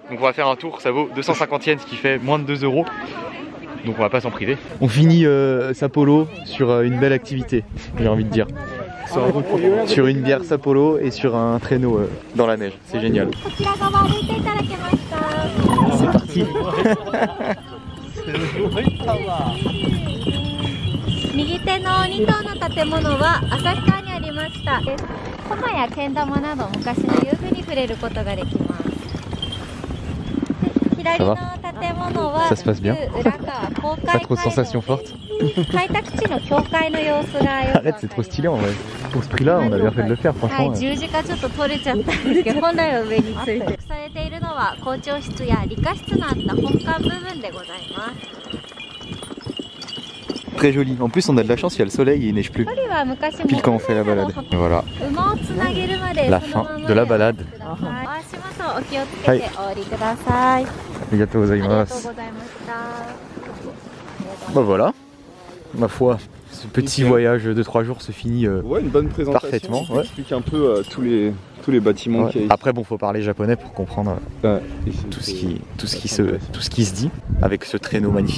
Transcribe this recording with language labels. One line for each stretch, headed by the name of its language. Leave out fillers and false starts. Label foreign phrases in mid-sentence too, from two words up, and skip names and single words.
French: Donc on va faire un tour, ça vaut 250 yens, ce qui fait moins de 2 €. Donc on va pas s'en priver. On finit Sapporo sur une belle activité, j'ai envie de dire. Sur une bière Sapporo et sur un traîneau dans la neige, c'est génial. C'est parti.
Japanese: 右手の2棟の建物は旭川にありました。駒やけん玉など昔の遊具に触れることができます。左の建物は旧浦川公会会堂で開拓地の教会の様子が。
French: Arrête, c'est trop stylé en vrai. Pour ce prix-là, on a bien fait de le faire, franchement.
Japanese: 十字架ちょっと取れちゃったんですけど、本来は上について。されているのは校長室や理科室のあった本館部分でございます。
French: Très joli. En plus, on a de la chance, il y a le soleil et il neige plus. Pile quand on fait la balade. Et voilà. La fin de la balade.
Japanese: ありがとうございます.
French: Bah voilà. Ma foi, ce petit voyage de 3 jours se finit ouais, une bonne présentation. Parfaitement. On explique un peu tous les bâtiments qu'il y a ici. Après bon, faut parler japonais pour comprendre tout ce qui se dit avec ce traîneau magnifique.